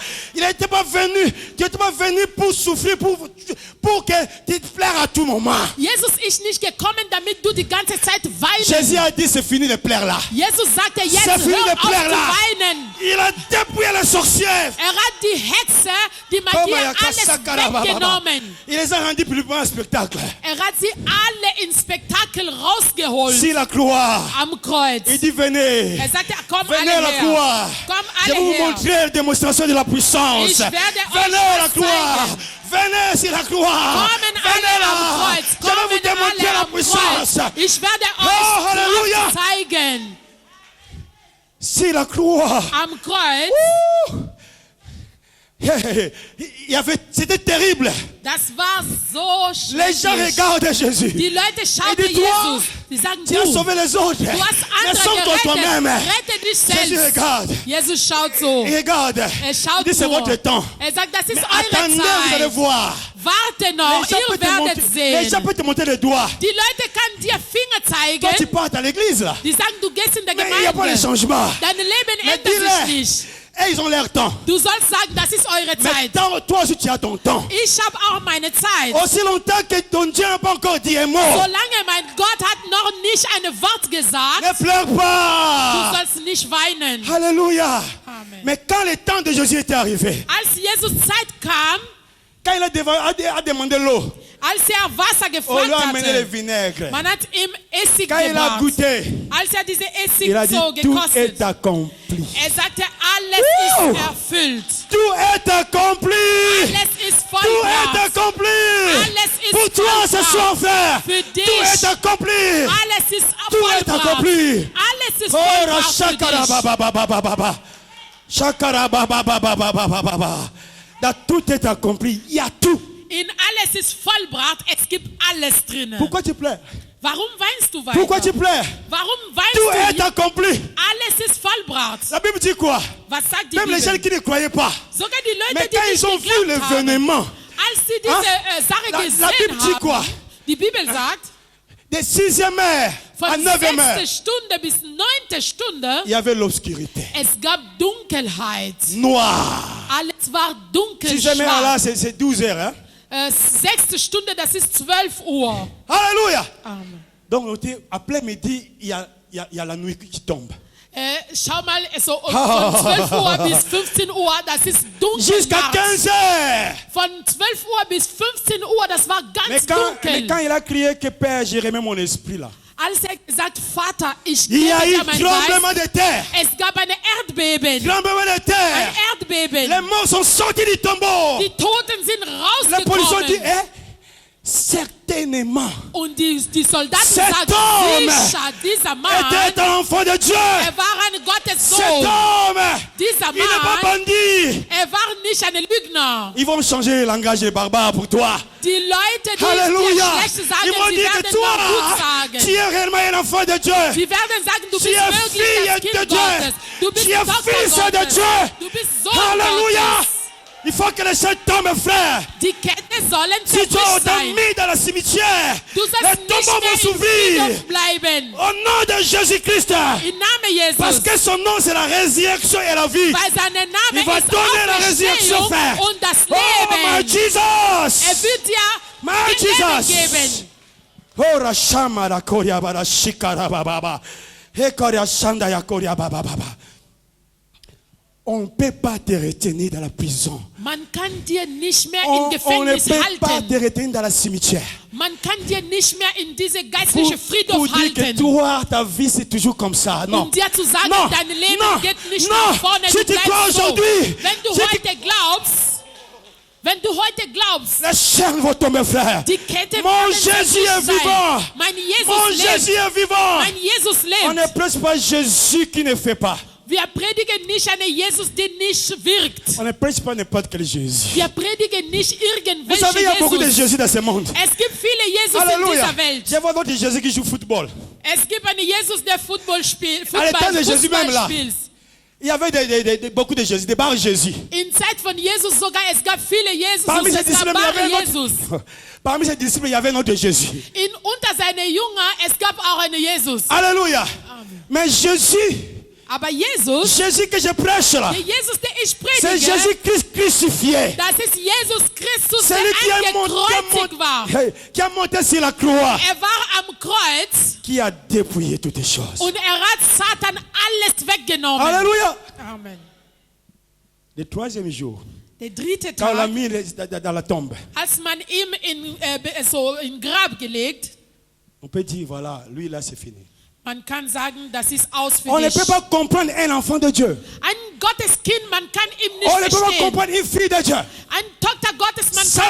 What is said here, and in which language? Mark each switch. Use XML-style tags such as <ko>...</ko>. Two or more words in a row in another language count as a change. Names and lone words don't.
<fr>Il n'était pas venu, tu n'étais pas venu pour souffrir, pour que tu te plaires à tout moment.</fr> <de>Jesus ist nicht gekommen, damit du die ganze Zeit weinst.</de> <fr>Jésus a dit c'est fini de plaire là.</fr> <de>Jesus sagte jetzt,</de> <fr>C'est fini</fr> <de>hör</de> <fr>de</fr> <de>auf</de> <fr>plaire</fr> <de>zu</de> <fr>là.</fr> <de>weinen.</de> <fr>Il a dépouillé les sorcières.</fr> <de>Hat die Hexe, die Magie, alles weggenommen.</de> <fr>Il les a rendus plus un spectacle.</fr> <de>Hat sie alle ins Spektakel rausgeholt.</de> <fr>Si la croix.</fr> <de>Am Kreuz.</de> <fr>Il dit venez.</fr> <de>Sagte, komm</de> <fr>Venez</fr> <de>alle</de> <fr>à la</fr> <de>her.</de> <fr>croix.</fr> <de>Komm</de> <fr>Je vais</fr> <de>alle</de> <fr>vous</fr> <de>her.</de> <fr>montrer la démonstration de la puissance.</fr> <de>Ich werde</de> <fr>Venez</fr> <de>euch</de> <fr>à la</fr> <de>was</de> <fr>croix.</fr> <de>zeigen.</de> <fr>Venez sur la croix.</fr> <de>Kommen</de> <fr>Venez</fr> <de>alle</de> <fr>là.</fr> <de>am Kreuz.</de> <fr>Je vais vous</fr> <de>Kommen</de> <fr>démontrer</fr> <de>alle</de> <fr>la</fr> <de>am</de> <fr>puissance.</fr> <de>Kreuz. Ich werde</de> <fr>Oh,</fr> <de>euch Halleluja. Kraft zeigen.</de> <fr>Sur la croix.</fr> <de>Am Kreuz.</de> <fr>C'était terrible.</fr> <de>Das war so</de> <fr>Les gens</fr> <de>schrecklich.</de> <fr>regardent Jésus.</fr> <de>Die Leute schauten</de> <fr>Et dis-toi,</fr> <de>Jesus. Sie sagen,</de> <fr>Tu as sauvé les autres.</fr> <de>du hast</de> <fr>Mais</fr> <de>andere</de> <fr>sauve-toi toi-même.</fr> <de>gerettet. Rette dich</de> <fr>Jésus</fr> <de>selbst.</de> <fr>regarde.</fr> <de>Jesus schaut so.</de> <fr>Il regarde.</fr> <de>Schaut</de> <fr>Il dit c'est</fr> <de>nur.</de> <fr>votre temps.</fr> <de>Sagt, das ist</de> <fr>Mais</fr> <de>eure</de> <fr>attendez, vous allez</fr> <de>Zeit.</de> <fr>voir.</fr> <de>Warte noch,</de> <fr>Les gens</fr> <de>ihr</de> <fr>peuvent te</fr> <de>werdet</de> <fr>montrer- les gens</fr> <de>sehen.</de> <fr>peuvent te montrer les doigts.</fr> <de>Die Leute können dir Finger</de> <fr>Toi, tu</fr> <de>zeigen.</de> <fr>pars à l'église là.</fr> <de>Die sagen, du gehst in der</de> <fr>Mais il n'y a pas de</fr> <de>Gemeinde.</de> <fr>changement.</fr> <de>Dein Leben</de> <fr>Mais</fr> <de>ändert sich</de> <fr>dis-le.</fr> <de>nicht.</de> <fr>Et ils ont leur temps.</fr> <de>Du sollst sagen, das ist eure</de> <fr>Mais</fr> <de>Zeit.</de> <fr>toi aussi, tu as ton temps.</fr> <de>Ich habe auch meine Zeit.</de> <fr>Aussi longtemps que ton Dieu n'a pas encore dit un mot.</fr> <de>Solange mein Gott hat noch nicht ein Wort gesagt,</de> <fr>Ne pleure</fr> <de>du</de> <fr>pas.</fr> <de>sollst nicht weinen.</de> <fr>Alléluia.</fr> <de>Amen.</de> <fr>Mais quand le temps de Jésus était arrivé,</fr> <de>Als Jesus Zeit kam,</de> <fr>quand il a demandé l'eau,</fr> <de>als Wasser</de> <fr>on lui</fr> <de>gefragt</de> <fr>a amené le</fr> <de>hatte,</de> <fr>vinaigre.</fr> <de>man hat ihm Essig</de> <fr>Quand il a</fr> <de>gebracht.</de> <fr>goûté,</fr> <de>Als diese Essig</de> <fr>il a dit</fr> <de>so</de> <fr>tout</fr> <de>gekostet,</de> <fr>est accompli.</fr> <de>sagte, alles Woo! ist erfüllt.</de> <fr>Tout est accompli.</fr> <de>Alles ist</de> <fr>Tout est</fr> <de>vollbracht.</de> <fr>accompli.</fr> <de>Alles ist</de> <fr>Pour toi ce</fr> <de>vollbracht.</de> <fr>soir, frère.</fr> <de>Für dich.</de> <fr>Tout est accompli.</fr> <de>Alles ist</de> <fr>Tout est</fr> <de>vollbracht.</de> <fr>accompli.</fr> <de>Alles ist</de> <fr>Oh,</fr> <de>vollbracht für shakara dich. baba baba baba baba. Shakara baba baba baba baba baba.</de> <fr>Da tout est accompli. Il y a tout.</fr> <de>In alles ist vollbracht, es gibt alles drinnen.</de> <fr>Pourquoi tu pleures?</fr> <de>Warum weinst du weiter?</de> <fr>Pourquoi tu pleures?</fr> <de>Warum</de> <fr>Tout</fr> <de>weinst</de> <fr>est</fr> <de>du?</de> <fr>accompli.</fr> <de>Alles ist vollbracht.</de> <fr>La Bible dit quoi?</fr> <de>Was sagt die</de> <fr>Même les gens</fr> <de>Bibel?</de> <fr>qui ne croyaient pas.</fr> <de>Sogar die Leute,</de> <fr>Mais</fr> <de>die</de> <fr>quand</fr> <de>nicht</de> <fr>ils ont vu</fr> <de>geglaubt haben,</de> <fr>l'événement,</fr> <de>als sie diese Sache</de> <fr>La</fr> <de>gesehen</de> <fr>Bible dit quoi?</fr> <de>haben, die Bibel sagt,</de> <fr>de 6e heure à</fr> <de>von</de> <fr>9e heure,</fr> <de>6. Stunde bis 9. Stunde,</de> <fr>il y avait l'obscurité.</fr> <de>es gab Dunkelheit.</de> <fr>Noir.</fr> <de>Alles war dunkel,</de> <fr>6e heure là,</fr> <de>schwarz.</de> <fr>c'est 12 heures. Hein?</fr> <de>6. Stunde, das ist 12 Uhr.</de> <fr>Alléluia.</fr> <de>Amen.</de> <fr>Donc, après midi, il y a la nuit qui tombe.</fr> <de>Schau mal, so von 12 Uhr bis 15 Uhr, das ist dunkel.</de> <fr>Jusqu'à</fr> <de>nachts.</de> <fr>15 heures.</fr> <de>Von 12 Uhr bis 15 Uhr, das war</de> <fr>Mais</fr> <de>ganz</de> <fr>quand</fr> <de>dunkel.</de> <fr>il a crié que Père, j'ai remis mon esprit là,</fr> <de>Als sagt, Vater, ich</de> <fr>il y</fr> <de>gebe</de> <fr>a eu</fr> <de>dir mein</de> <fr>tremblement</fr> <de>Geist.</de> <fr>de terre.</fr> <de>Es gab ein Erdbeben.</de> <fr>Tremblement de</fr> <de>Ein</de> <fr>terre.</fr> <de>Erdbeben.</de> <fr>Les morts sont sortis du tombeau.</fr> <de>Die Toten sind</de> <fr>La police dit,</fr> <de>rausgekommen.</de> <fr>certainement,</fr> <de>Und die Soldaten</de> <fr>Cet</fr> <de>sagten,</de> <fr>homme</fr> <de>sicher, dieser Mann,</de> <fr>était un enfant de Dieu.</fr> <de>war ein Gottessohn.</de> <fr>Cet homme,</fr> <de>Dieser</de> <fr>il n'est pas</fr> <de>Mann,</de> <fr>bandit.</fr> <de>war nicht ein Lügner.</de> <fr>Ils vont changer le langage des barbares pour toi.</fr> <de>Die Leute, die</de> <fr>Alléluia.</fr> <de>dir schlecht sagen,</de> <fr>Ils vont</fr> <de>sie</de> <fr>dire que</fr> <de>werden nur gut</de> <fr>toi,</fr> <de>sagen.</de> <fr>tu es réellement un enfant de Dieu.</fr> <de>Sie werden sagen, du</de> <fr>Tu</fr> <de>bist</de> <fr>es</fr> <de>wirklich</de> <fr>fille</fr> <de>das</de> <fr>de</fr> <de>Kind</de> <fr>Dieu.</fr> <de>Gottes. Du bist</de> <fr>Tu es</fr> <de>Tochter</de> <fr>fils de</fr> <de>Gottes.</de> <fr>Dieu.</fr> <de>Du bist Sohn</de> <fr>Alléluia.</fr> <de>Gottes.</de> <fr>Il faut que les choses tombent, frère.</fr> <de>Die Ketten sollen</de> <fr>Si tu es</fr> <de>zerbricht sein.</de> <fr>endormi dans le cimetière,</fr> <de>Du</de> <fr>les</fr> <de>sollst nicht</de> <fr>tombeaux vont</fr> <de>mehr im</de> <fr>s'ouvrir.</fr> <de>Friedhof bleiben.</de> <fr>Au nom de Jésus-Christ.</fr> <de>Im Namen Jesus.</de> <fr>Parce que son nom, c'est la résurrection et la vie.</fr> <de>Weil sein Name</de> <fr>Il va</fr> <de>ist</de> <fr>donner la résurrection,</fr> <de>Auferstehung</de> <fr>frère.</fr> <de>und das</de> <en>Oh, my</en> <de>Leben.</de> <en>Jesus.</en> <de>Wird dir</de> <en>My</en> <de>die Leben</de> <en>Jesus.</en> <de>geben. Oh, Rashama, la Koria, Bara, Shikara, Baba. He, Koria, Shanda, ya, Koria, Baba, Baba.</de> <fr>On ne peut pas te retenir dans la prison.</fr> <de>Man kann dir nicht mehr</de> <fr>On</fr> <de>im</de> <fr>ne</fr> <de>Gefängnis</de> <fr>peut pas te</fr> <de>halten.</de> <fr>retenir dans la cimetière.</fr> <de>Man kann dir nicht mehr in diese</de> <fr>Pour,</fr> <de>geistliche</de> <fr>pour</fr> <de>Friedhof</de> <fr>dire que</fr> <de>halten.</de> <fr>toi, ta vie, c'est toujours comme ça. Non.</fr> <de>Um dir zu sagen,</de> <fr>Non.</fr> <de>dein Leben</de> <fr>Non.</fr> <de>geht nicht</de> <fr>Non.</fr> <de>nach vorne,</de> <fr>Si</fr> <de>du</de> <fr>tu crois</fr> <de>bleibst so.</de> <fr>aujourd'hui,</fr> <de>Wenn du</de> <fr>si tu-</fr> <de>heute glaubst, Wenn du heute glaubst,</de> <fr>les chaînes vont tomber, frère.</fr> <de>die Kette</de> <fr>Mon</fr> <de>werden</de> <fr>Jésus est</fr> <de>zerrissen</de> <fr>vivant.</fr> <de>sein. Mein</de> <fr>Mon</fr> <de>Jesus</de> <fr>Jésus</fr> <de>lebt.</de> <fr>est vivant.</fr> <de>Mein Jesus</de> <fr>On ne</fr> <de>lebt.</de> <fr>prêche pas Jésus qui ne fait pas.</fr> <de>Wir predigen nicht einen Jesus, der nicht wirkt.</de> <fr>On ne prêche pas n'importe quel Jésus.</fr> <de>Wir predigen nicht</de> <fr>Vous savez, il y a beaucoup de</fr> <de>irgendwelchen</de> <fr>Jésus dans ce monde.</fr> <de>Es gibt viele Jesus in</de> <fr>Alléluia.</fr> <de>dieser Welt.</de> <fr>Je vois d'autres Jésus qui jouent football.</fr> <de>Es gibt einen Jesus, der Football spielt.</de> <fr>À l'état de Jésus même là.</fr> <de>spielt.</de> <fr>Il y avait beaucoup de Jésus, des bars Jésus.</fr> <de>In Zeit von Jesus sogar, es gab viele Jesus.</de> <fr>Parmi ces</fr> <de>Es gab</de> <fr>disciples, il y avait</fr> <de>wahre</de> <fr>un</fr> <de>Jesus.</de> <fr>autre. Parmi ces disciples, il y avait un autre Jésus.</fr> <de>Unter seine Jünger, es gab auch einen Jesus.</de> <fr>Alléluia. Mais Jésus,</fr> <de>Aber Jesus,</de> <fr>Jésus que je prêche là,</fr> <de>der Jesus, der ich</de> <fr>c'est</fr> <de>predige,</de> <fr>Jésus-Christ crucifié.</fr> <de>das ist Jesus Christus, der</de> <fr>Celui</fr> <de>angekreuzigt war.</de> <fr>qui a monté sur la croix,</fr> <de>Er war am Kreuz</de> <fr>qui a dépouillé toutes les choses.</fr> <de>und er hat Satan alles weggenommen.</de> <fr>Alléluia.</fr> <de>Amen.</de> <fr>Le troisième jour,</fr> <de>Der dritte</de> <fr>quand on l'a</fr> <de>Tag,</de> <fr>mis dans la tombe,</fr> <de>als man ihm in Grab gelegt,</de> <fr>on peut dire, voilà, lui là, c'est fini.</fr> <de>man kann sagen, das ist aus für</de> <fr>On ne</fr> <de>dich.</de> <fr>peut pas comprendre un enfant de Dieu.</fr> <de>Ein Gotteskind, man kann ihm</de> <fr>On ne</fr> <de>nicht</de> <fr>peut pas</fr> <de>verstehen.</de> <fr>comprendre une fille de Dieu.</fr> <de>Ein Tochter Gottes, man</de> <fr>Ça</fr>